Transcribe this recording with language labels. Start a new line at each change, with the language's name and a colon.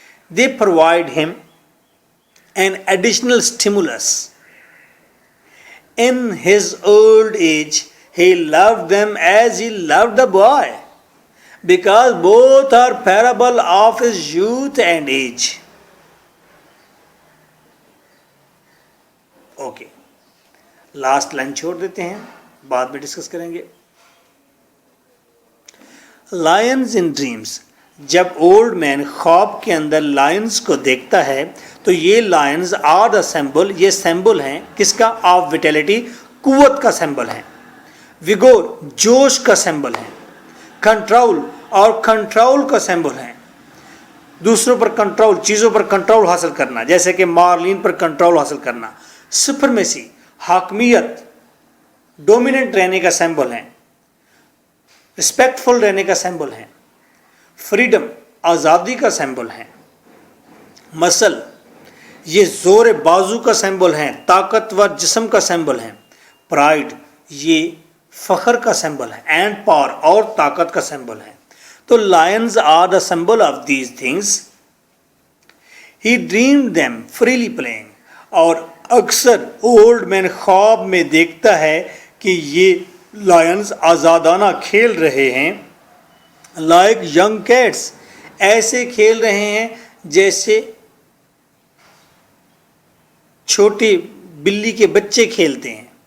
English: They provide him an additional stimulus. In his old age, he loved them as he loved the boy, because both are parable of his youth and age. Okay.
Urdu: Last line چھوڑ دیتے ہیں, بعد میں discuss کریں گے.
English: Lions in dreams.
Urdu: جب old man خواب کے اندر لائنز کو دیکھتا ہے تو یہ
English: lions are the symbol,
Urdu: یہ سمبل ہیں کس کا؟ آف ویٹیلٹی, قوت کا سمبل ہیں. وگور, جوش کا سمبل ہیں. کنٹرول, اور کنٹرول کا سمبل ہیں. دوسروں پر کنٹرول, چیزوں پر کنٹرول حاصل کرنا, جیسے کہ مارلین پر کنٹرول حاصل کرنا. سپرمیسی, حاکمیت, ڈومیننٹ رہنے کا سمبل ہیں. رسپیکٹفل رہنے کا سمبل ہیں. فریڈم, آزادی کا سمبل ہیں. مسل, یہ زور بازو کا سمبل ہیں, طاقتور جسم کا سمبل ہیں. پرائڈ, یہ فخر کا سمبل ہے. اینڈ پاور, اور طاقت کا سمبل ہے.
English: تو lions are the symbol of these things. He dreamed them freely playing.
Urdu: اور اکثر اولڈ مین خواب میں دیکھتا ہے کہ یہ لائنز آزادانہ کھیل رہے ہیں.
English: like young cats,
Urdu: ایسے کھیل رہے ہیں جیسے چھوٹے بلی کے بچے کھیلتے ہیں.